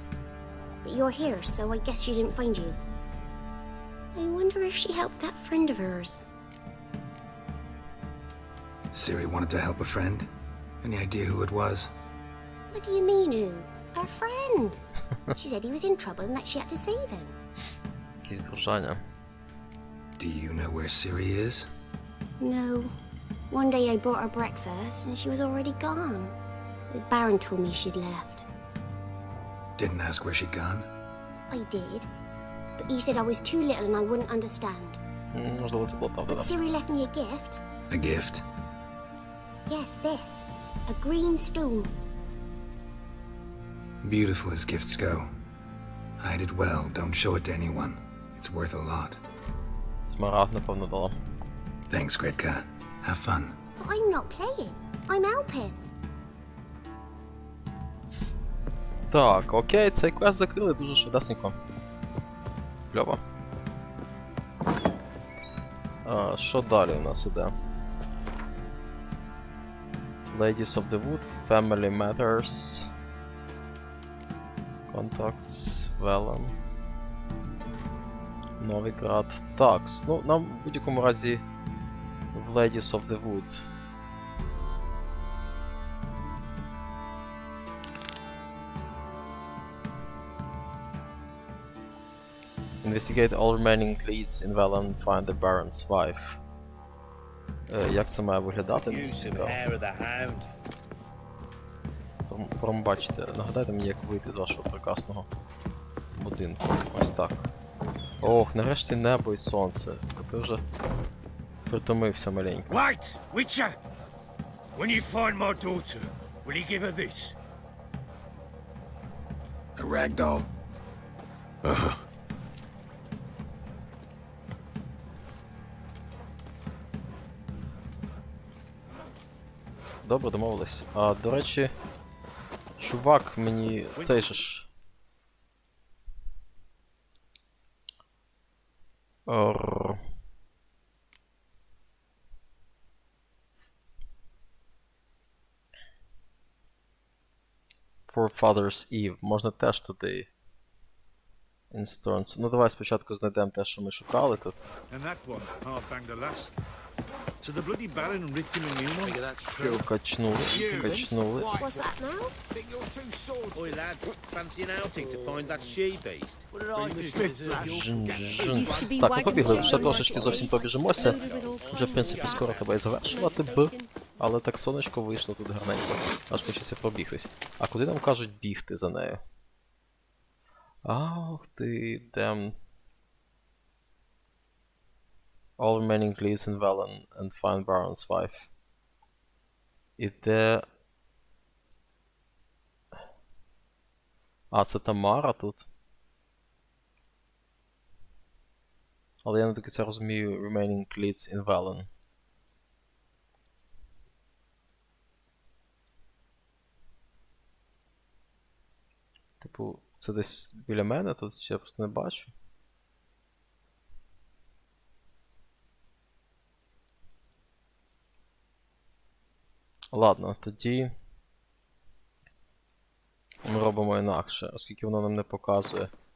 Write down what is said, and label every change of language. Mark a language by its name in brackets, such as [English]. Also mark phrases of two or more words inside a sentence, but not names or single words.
[English] But you're here, so I guess she didn't find you. I wonder if she helped that friend of hers. Ciri wanted to help a friend? Any idea who it was? What do you mean, who? Her friend. She said he was in trouble and that she had to save him. [Ukrainian] Якісь дружання. [English] Do you know where Ciri is? No. One day I bought her breakfast and she was already gone. The Baron told me she'd left. Didn't ask where she'd gone? I did. But he said I was too little and I wouldn't understand. [Ukrainian] Можливо, це було правда. [English] But Ciri left me a gift. A gift? Yes, this. A green stone. Beautiful as gifts go. Hide it well, don't show it to anyone. It's worth a lot. [Ukrainian] Смарагд, напевно, дала. [English] Thanks, Gretka. Have fun. But I'm not playing. I'm helping. [Ukrainian] Так, окей, цей квест закрили дуже швидесенько. Кльово. Що далі у нас іде? [English] Ladies of the Wood, Family Matters, Contacts, Vellum, [Ukrainian] Новіград. Так, ну нам в будь-якому разі в Ladies of the Wood. [English] Investigate all remaining leads in Vellum, find the Baron's wife. [Ukrainian] Як це має виглядати? [English] Use some hair of the hound. [Ukrainian] Промбачте, нагадайте мені, як вийти з вашого прекрасного будинку. Ось так. Ох, нарешті небо і сонце. Ти вже притомився маленько. [English] Wait, Witcher! When you find my daughter, will you give her this? A ragdoll? Uh-huh. [Ukrainian] Добре, домовились. А, до речі, чувак мені цей же ж. [English] Forefather's Eve. [Ukrainian] Можна теж туди. Instance. Ну давай спочатку знайдемо те, що ми шукали тут. [English] And that one half-banged a lass. So the bloody Baron ripped him a new one? That's true. [Ukrainian] Качнули, качнули. [English] What's that now? Oi, lads, fancy an outing to find that she-beast? What did I do? Жин. [Ukrainian] Так, ми побігли, ще трошечки зовсім побіжимося. Вже, в принципі, скоро тебе і завершувати б. Але так сонечко вийшло тут гарненько. Аж хочеться пробігтись. А куди нам кажуть бігти за нею? Ах ти, damn. [English] All remaining leads in Velen and find Baron's wife. [Ukrainian] Іде... А, це Тамара тут. Але я не до кінця розумію [English] remaining leads in Velen. [Ukrainian] Типу, це десь біля мене тут, я просто не бачу. Ладно, тоді ми робимо інакше, оскільки воно нам не показує.